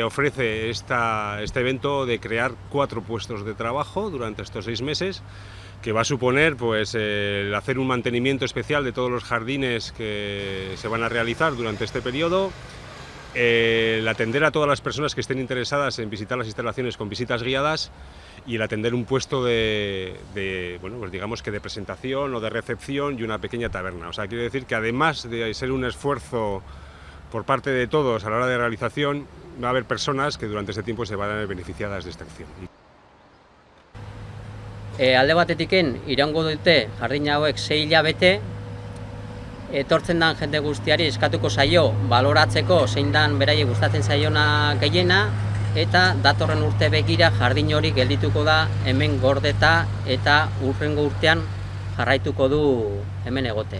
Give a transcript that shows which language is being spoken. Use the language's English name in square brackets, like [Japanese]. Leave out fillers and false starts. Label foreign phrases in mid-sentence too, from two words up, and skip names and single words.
[Spanish] ofrece este evento de crear 4 puestos de trabajo durante estos 6 meses, que va a suponer pues, el hacer un mantenimiento especial de todos los jardines que se van a realizar durante este periodo, el atender a todas las personas que estén interesadas en visitar las instalaciones con visitas guiadas y el atender un puesto bueno, pues digamos que de presentación o de recepción y una pequeña taberna. O sea, quiere decir que además de ser un esfuerzo por parte de todos a la hora de realización, va a haber personas que durante este tiempo se van a ver beneficiadas de esta acción. [Basque] Alde batetiken iraungo dute jardin hauek 6 hilabete, etortzen dan jende guztiari eskatuko zaio baloratzeko zein dan beraiek gustatzen zaiona gehiena, eta datorren urte begira jardin hori geldituko da hemen gordeta eta hurrengo urtean jarraituko du hemen egoten.